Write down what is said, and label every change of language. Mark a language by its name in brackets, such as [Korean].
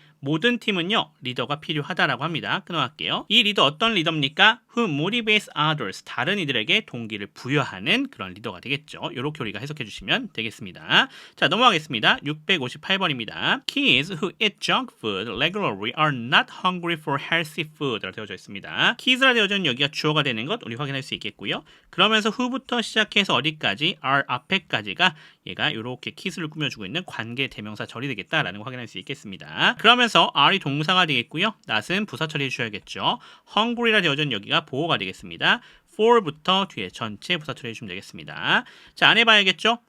[Korean] 모든 팀은요, 리더가 필요하다라고 합니다. 끊어갈게요. 이 리더 어떤 리더입니까? [English] Who motivates others. [Korean] 다른 이들에게 동기를 부여하는 그런 리더가 되겠죠. 이렇게 우리가 해석해 주시면 되겠습니다. 자, 넘어가겠습니다. 658번입니다. [English] Kids who eat junk food regularly are not hungry for healthy food. [Korean] 라고 되어져 있습니다. Kids라 되어져 있는 여기가 주어가 되는 것 우리 확인할 수 있겠고요. 그러면서 who부터 시작해서 어디까지? are 앞에까지가 얘가 이렇게 키스를 꾸며주고 있는 관계 대명사 절이 되겠다라는 거 확인할 수 있겠습니다. 그러면서 are이 동사가 되겠고요. not은 부사 처리해 주셔야겠죠. hungry라 되어져 있는 여기가 보어가 되겠습니다. for부터 뒤에 전체 부사 처리해 주시면 되겠습니다. 자, 안 해봐야겠죠?